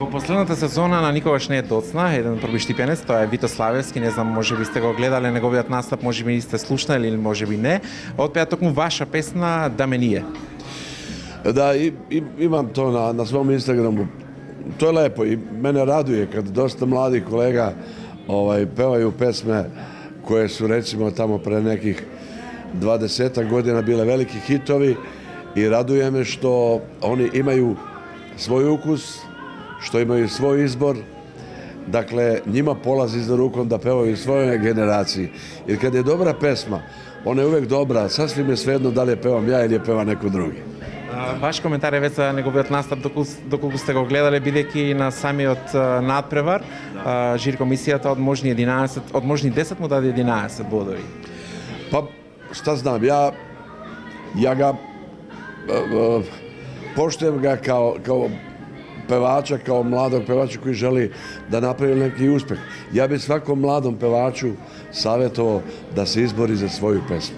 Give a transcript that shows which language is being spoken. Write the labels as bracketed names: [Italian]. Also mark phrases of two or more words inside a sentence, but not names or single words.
[Macedonian] Во последната сезона на Никогаш не е доцна, еден пробиштипенец, тоа е Вито Славевски, не знам, може би сте го гледале неговиот настап, може би сте слушнали или може би не. Отпеа токму ваша песна "Да ме nije". [Serbian] Da, imam to na svom Instagramu. To je lepo i mene raduje kad dosta mladih kolega pevaju pesme koje su recimo tamo pre nekih 20 godina bile veliki hitovi i raduje me što oni imaju svoj ukus, što imaju svoj izbor. Dakle, njima polazi za rukom da pevaju svojoj generaciji. Jer kad je dobra pesma, ona je uvek dobra, sasvim je svejedno da li je pevam ja ili je peva neko drugi. [Macedonian] Ваш коментар е веќе за неговиот настап доколку сте го гледале, бидејќи на самиот надпревар жири комисијата од можни 10 му даде 11 бодови. [Serbian] Pa, šta znam, ja ga poštujem ga kao pevača, kao mladog pevača koji želi da napravi neki uspeh. Ja bih svakom mladom pevaču savjetovao da se izbori za svoju pesmu.